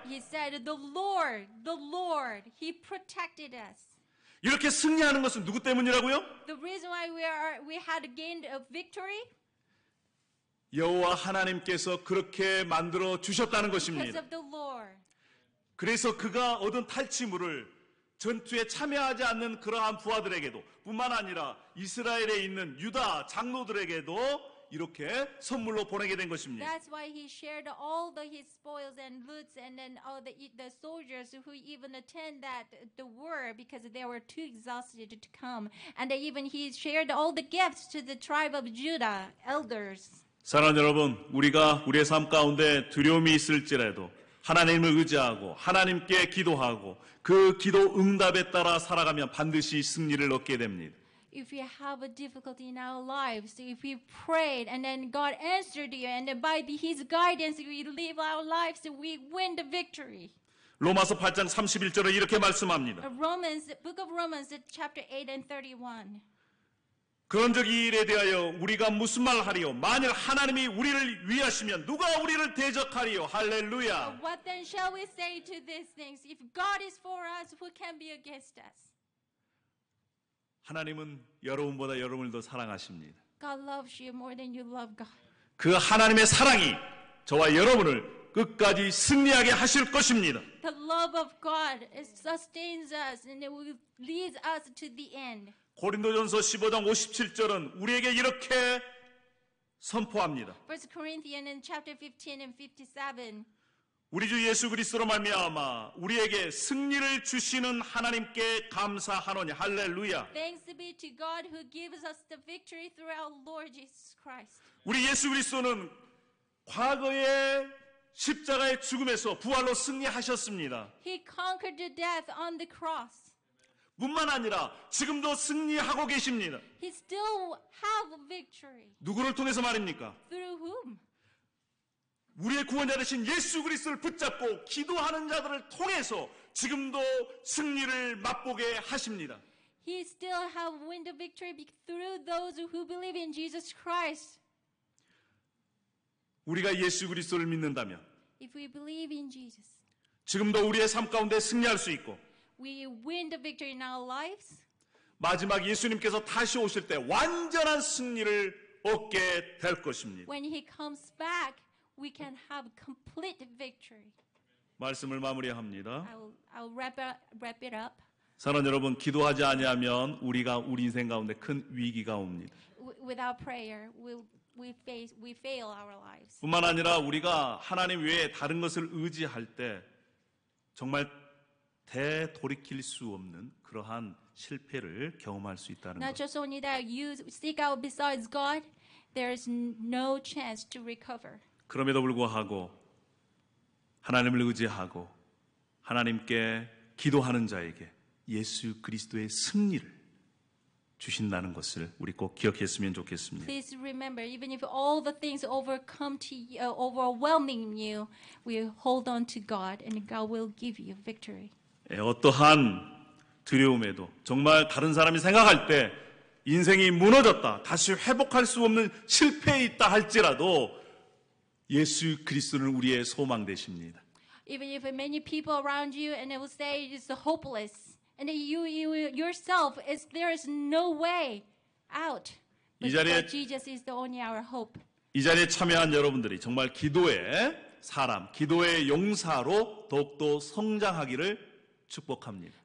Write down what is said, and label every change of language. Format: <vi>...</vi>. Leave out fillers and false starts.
<en>He said, the Lord, He protected us.</en> <ko>이렇게 승리하는 것은 누구 때문이라고요?</ko> <en>The reason why we had gained a victory</en> <ko>여호와 하나님께서 그렇게 만들어 주셨다는</ko> <en>because</en> <ko>것입니다.</ko> <en>of the Lord.</en> <ko>그래서 그가 얻은 탈취물을 전투에 참여하지 않는 그러한 부하들에게도 뿐만 아니라 이스라엘에 있는 유다 장로들에게도 이렇게 선물로 보내게 된 것입니다.</ko> <en>That's why he shared all his spoils and loots, and then all the soldiers who even attend the war because they were too exhausted to come, and he shared all the gifts to the tribe of Judah elders.</en> <ko>사랑하는 여러분, 우리가 우리의 삶 가운데 두려움이 있을지라도 하나님을 의지하고 하나님께 기도하고 그 기도 응답에 따라 살아가면 반드시 승리를 얻게 됩니다.</ko> <en>If we have a difficulty in our lives, if we prayed and then God answered you, and then by His guidance we live our lives, we win the victory.</en> <ko>로마서 8장 31절에 이렇게 말씀합니다.</ko> <en>Book of Romans, chapter 8 and 31.</en> <ko>그런즉 이 일에 대하여 우리가 무슨 말 하리요? 만일 하나님이 우리를 위하시면 누가 우리를 대적하리요? 할렐루야.</ko> <en>What then shall we say to these things? If God is for us, who can be against us?</en> <ko>하나님은 여러분보다 여러분을 더 사랑하십니다.</ko> <en>God loves you more than you love God.</en> <ko>그 하나님의 사랑이 저와 여러분을 끝까지 승리하게 하실 것입니다.</ko> <en>The love of God sustains us and it will lead us to the end.</en> <ko>고린도전서 15장 57절은 우리에게 이렇게 선포합니다.</ko> <en>1 Corinthians chapter 15 and 57.</en> <ko>우리 주 예수 그리스도로 말미암아 우리에게 승리를 주시는 하나님께 감사하노니 할렐루야.</ko> <en>Thanks be to God who gives us the victory through our Lord Jesus Christ.</en> <ko>우리 예수 그리스도는 과거의 십자가의 죽음에서 부활로 승리하셨습니다.</ko> <en>He conquered the death on the cross.</en> <ko>뿐만 아니라 지금도 승리하고 계십니다.</ko> <en>He still have victory.</en> <ko>누구를 통해서 말입니까?</ko> <en>Through whom?</en> <ko>우리의 구원자 되신 예수 그리스도를 붙잡고 기도하는 자들을 통해서 지금도 승리를 맛보게 하십니다.</ko> <en>He still have win the victory through those who believe in Jesus Christ.</en> <ko>우리가 예수 그리스도를 믿는다면</ko> <en>If we believe in Jesus,</en> <ko>지금도 우리의 삶 가운데 승리할 수 있고</ko> <en>we win the victory in our lives.</en> <ko>마지막 예수님께서 다시 오실 때 완전한 승리를 얻게 될 것입니다.</ko> <en>When He comes back, we can have complete victory.</en> <ko>말씀을 마무리합니다.</ko> <en>I'll wrap it up.</en> <ko>사랑하는 여러분, 기도하지 아니하면 우리가 우리 인생 가운데 큰 위기가 옵니다.</ko> <en>Without prayer, we fail our lives.</en> <ko>뿐만 아니라 우리가 하나님 외에 다른 것을 의지할 때 정말 되돌이킬 수 없는 그러한 실패를 경험할 수 있다는</ko> <en>Not just only that, you seek out besides God, there is no chance to recover.</en> <ko>그럼에도 불구하고 하나님을 의지하고 하나님께 기도하는 자에게 예수 그리스도의 승리를 주신다는 것을 우리 꼭 기억했으면 좋겠습니다.</ko> <en>Please remember, even if all the things overwhelming you, we hold on to God, and God will give you victory.</en> <ko>어떠한 두려움에도 정말 다른 사람이 생각할 때 인생이 무너졌다, 다시 회복할 수 없는 실패에 있다 할지라도 예수 그리스도는 우리의 소망 되십니다.</ko> <en>Even if many people around you and they will say it's hopeless, and you yourself there is no way out.</en> <ko>이</ko> <en>But</en> <ko>자리에</ko> <en>Jesus is the only our hope.</en> <ko>이 자리에 참여한 여러분들이 정말 기도의 사람, 기도의 용사로 더욱더 성장하기를 축복합니다.</ko>